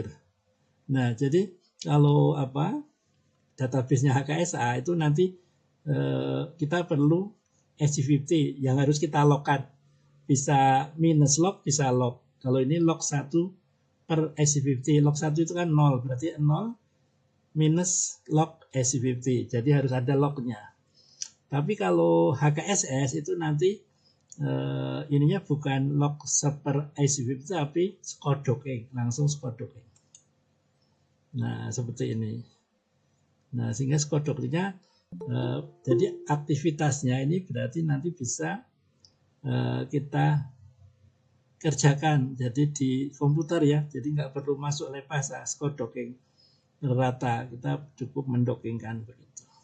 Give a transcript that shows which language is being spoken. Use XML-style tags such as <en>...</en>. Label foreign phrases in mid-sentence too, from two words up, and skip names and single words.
<id>Nah jadi kalau database-nya HKSA itu nanti kita perlu SC50 yang harus kita log-kan. Bisa minus log, bisa log. Kalau ini log 1 per SC50. Log 1 itu kan 0, berarti 0 minus log SC50. Jadi harus ada lognya. Tapi kalau HKSS itu nanti ininya bukan log per SC50 tapi</id> <en>score docking,</en> <id>langsung</id> <en>score docking.</en> <id>Nah seperti ini. Nah sehingga</id> <en>score dockingnya</en> <id>jadi aktivitasnya ini berarti nanti bisa kita kerjakan jadi di komputer ya, jadi nggak perlu masuk lepas</id> <en>score docking</en> <id>rata, kita cukup mendockingkan begitu.</id>